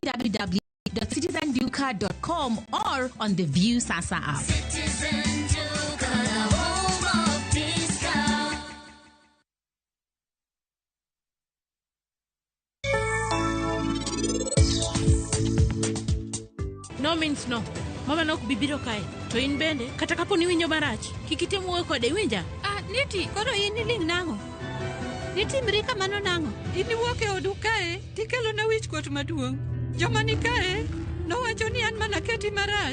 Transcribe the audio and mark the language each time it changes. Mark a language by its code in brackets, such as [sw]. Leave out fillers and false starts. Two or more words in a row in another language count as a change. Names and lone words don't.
[en] www.citizenduca.com or on the View Sasa app. Citizen Duca, home of discount. No means no. [luo] Mama nok bibiro kae. To in bende kata kapo ni winjo marach. Kikitemo wuoyo kode winja. Niti, koro in iling nango. Niti mrika mano nango. Ini wuok e odu kae, tikelo na wich kuot maduong'. Joma ni kae, nowacho ni an mana keti marach.